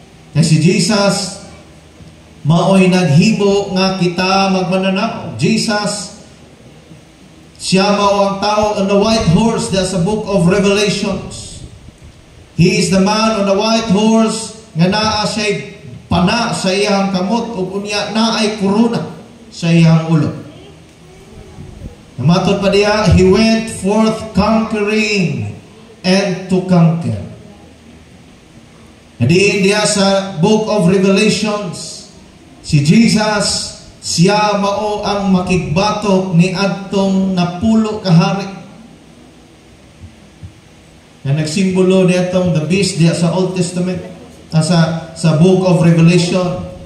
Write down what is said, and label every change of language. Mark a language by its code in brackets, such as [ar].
[ceb] Kasi Jesus maoy naghimo nga kita magmananaw. Jesus, siya mao ang tao [en] on the white horse. That's a book of Revelations. He is the man on the white horse [ceb] nga naa siya pana sa iyang kamot ug unya naay korona sa iyang ulo. Namatod pa diya, [en] he went forth conquering and to conquer. [ceb] Nadiin diya sa Book of Revelations, si Jesus, siya mao ang makigbatok ni adtong napulo kahari. Na nagsimbolo niya itong the beast diya sa Old Testament, sa Book of Revelation.